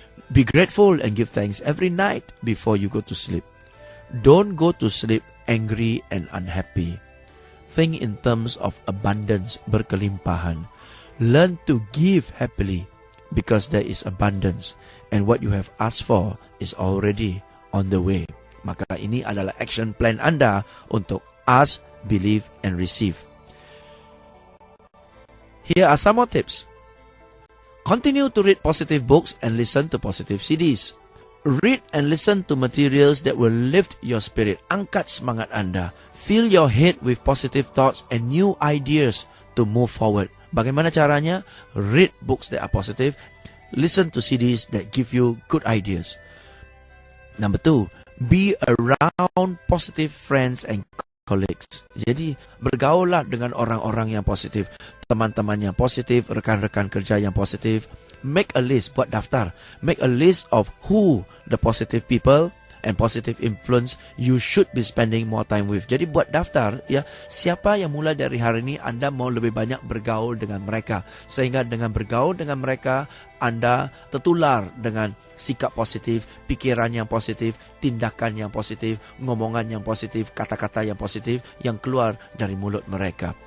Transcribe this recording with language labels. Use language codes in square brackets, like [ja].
[en] Be grateful and give thanks every night before you go to sleep. Don't go to sleep angry and unhappy. Think in terms of abundance, [id] berkelimpahan. [en] Learn to give happily, because there is abundance and what you have asked for is already on the way. [id] Maka ini adalah action plan Anda untuk [en] ask, believe, and receive. Here are some more tips. Continue to read positive books and listen to positive CDs. Read and listen to materials that will lift your spirit. [id] Angkat semangat Anda. [en] Fill your head with positive thoughts and new ideas to move forward. [id] Bagaimana caranya? [en] Read books that are positive. Listen to CDs that give you good ideas. Number 2, be around positive friends and colleagues. [id] Jadi bergaullah dengan orang-orang yang positif, teman-teman yang positif, rekan-rekan kerja yang positif. [en] Make a list, [id] buat daftar. [en] Make a list of who the positive people and positive influence you should be spending more time with. [id] Jadi buat daftar ya, siapa yang mulai dari hari ini Anda mau lebih banyak bergaul dengan mereka. Sehingga dengan bergaul dengan mereka, Anda tertular dengan sikap positif, pikiran yang positif, tindakan yang positif, ngomongan yang positif, kata-kata yang positif yang keluar dari mulut mereka.